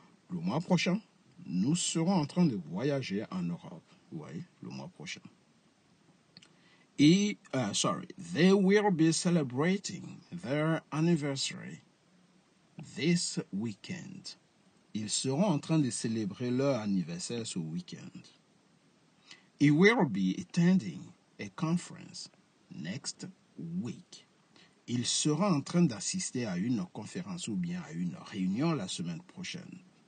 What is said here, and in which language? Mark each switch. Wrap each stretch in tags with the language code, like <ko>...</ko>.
<fr>Le mois prochain, nous serons en train de voyager en Europe. Oui, le mois prochain.</fr> <en>They will be celebrating their anniversary this weekend.</en> <fr>Ils seront en train de célébrer leur anniversaire ce week-end.</fr> <en>He will be attending a conference next week.</en> <fr>Il sera en train d'assister à une conférence ou bien à une réunion la semaine prochaine.</fr>